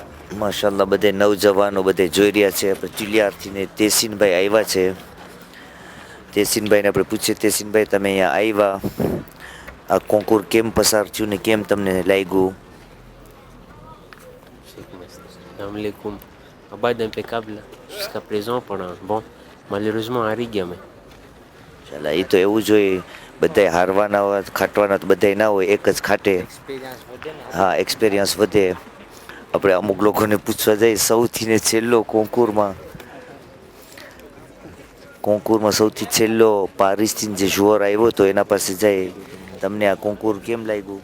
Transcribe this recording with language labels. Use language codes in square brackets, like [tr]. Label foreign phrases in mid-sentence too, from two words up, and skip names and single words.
[gu] માશાલ્લાહ બધે નવજવાનો બધે જોઈ રહ્યા છે. આપણે ચુલિયારથી ને તેસીનભાઈ આવ્યા છે. તેસીનભાઈને આપણે પૂછીએ, તેસીનભાઈ તમે અહીંયા આવ્યા, આ કોન્કુર કેમ પસાર થયું ને કેમ તમને લાગ્યું? [ar] سلام عليكم. [fr] Abad impeccable jusqu'à présent, pendant bon, malheureusement [gu] હારી ગયા મેં. ચાલા એ તો એવું જ હોય, બધાય હારવાના હોય ખાટવાના તો બધાય ના હોય, એક જ ખાટે. હા, એક્સપિરિયન્સ વધે. આપણે અમુક લોકોને પૂછવા જઈએ, સૌથી ને છેલ્લો કોન્કુરમાં સૌથી છેલ્લો પારિસથી જે જુઆર આવ્યો હતો એના પાસે જાય, તમને આ કોન્કુર કેમ લાગ્યું?